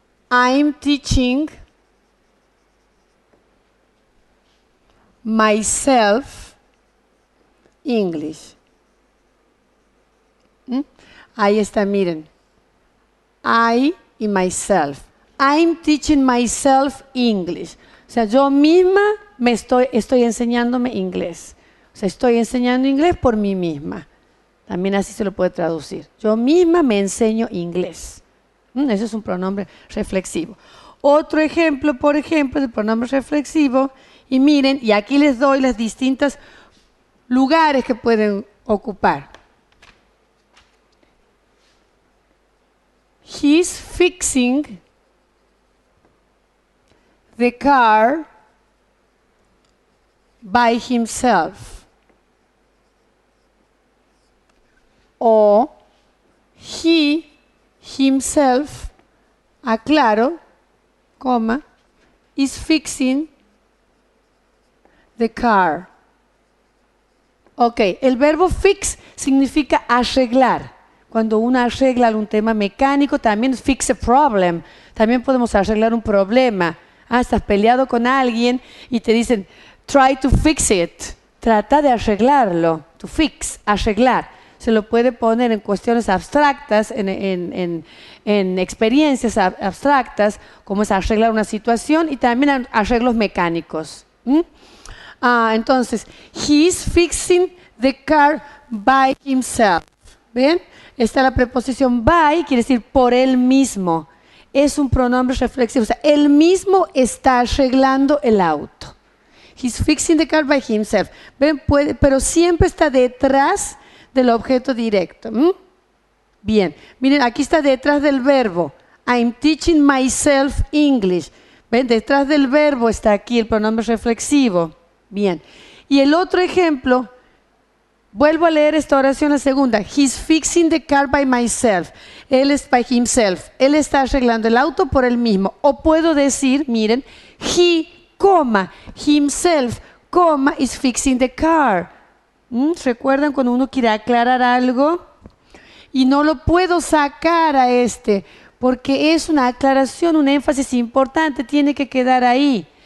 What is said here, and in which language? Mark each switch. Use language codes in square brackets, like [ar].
[en] I'm teaching myself English. [es] Ahí está, miren. I y myself. [en] I'm teaching myself English. [es] O sea, yo misma estoy enseñándome inglés. O sea, estoy enseñando inglés por mí misma. También así se lo puede traducir. Yo misma me enseño inglés. Ese es un pronombre reflexivo. Otro ejemplo, por ejemplo, de pronombre reflexivo. Y miren, y aquí les doy los distintos lugares que pueden ocupar. [en] He's fixing the car by himself. O he himself, [es] aclaro, coma, [en] is fixing the car. [es] Ok, el verbo fix significa arreglar. Cuando uno arregla algún tema mecánico, también [en] fix a problem. [es] También podemos arreglar un problema. Estás peleado con alguien y te dicen, [en] try to fix it. [es] Trata de arreglarlo. To fix, arreglar. Se lo puede poner en cuestiones abstractas, en experiencias abstractas, como es arreglar una situación, y también arreglos mecánicos. Entonces, [en] he's fixing the car by himself. [es] ¿Ven? Está la preposición by, quiere decir por él mismo. Es un pronombre reflexivo, o sea, él mismo está arreglando el auto. He's fixing the car by himself. ¿Ven? Pero siempre está detrás del objeto directo. Bien, miren, aquí está detrás del verbo. [en] I'm teaching myself English. [es] ¿Ven? Detrás del verbo está aquí el pronombre reflexivo. Bien. Y el otro ejemplo, vuelvo a leer esta oración, la segunda. [en] He's fixing the car by myself. [es] Él es [en] by himself. [es] Él está arreglando el auto por él mismo. O puedo decir, miren, [en] he, himself, is fixing the car. [es] ¿Recuerdan cuando uno quiere aclarar algo? Y no lo puedo sacar a porque es una aclaración, un énfasis importante, tiene que quedar ahí.